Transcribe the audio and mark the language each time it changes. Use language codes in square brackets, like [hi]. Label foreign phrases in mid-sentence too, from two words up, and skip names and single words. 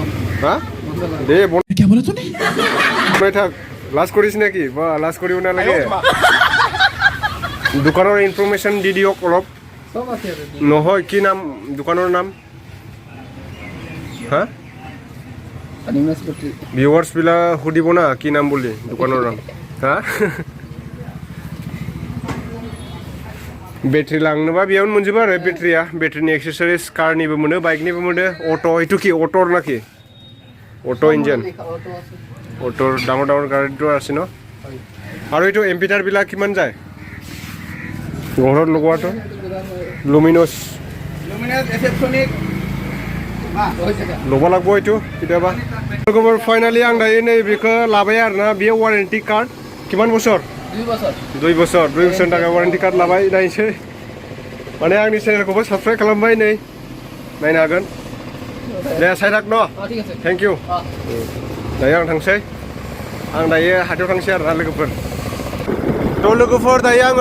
[as] হা দে বনাই থাক লাজ কৰিছ নেকি বা লাজ কৰিব নালাগে দোকানৰ ইনফৰমেশ্যন দি দিয়ক অলপ চব আছে নহয় কি নাম দোকানৰ নাম হা ভিউৱাৰ্ছ বিলাক সুধিব না কি নাম বুলি দোকানৰ নাম হা [brx] बेटारि लांनोबा बेयावनो मोनजोबो आरो बेटारिया बेटारिनि एक्सेसरिज कारनिबो मोनो बाइकनिबो मोनो अट' [as] এইটো কি অট'ৰ নাকি অট' ইঞ্জিন অট'ৰ ডাঙৰ ডাঙৰ গাড়ীটো আছে ন আৰু এইটো এম্পিটাৰবিলাক কিমান যায় ঘৰত লগোৱাটো লুমিনছ ল'ব লাগিব এইটো কেতিয়াবা [brx] लोगोफोर फाइनालि आं दायो नै बेखौ लाबाय आरोना बेयो [en] warranty card [brx] किमान बोसोर 2 बोसोर 2 बोसोरनि थाखाय [en] warranty card [brx] लाबाय नायनोसै माने आंनि चेनेलखौबो साबस्क्राइब खालामबाय नै नायनो हागोन दे साइराक न [en] thank you [brx] दायो आं थांसै आं दायो हाथायाव थांसै आरोना लोगोफोर थ' लोगोफोर दायो आङो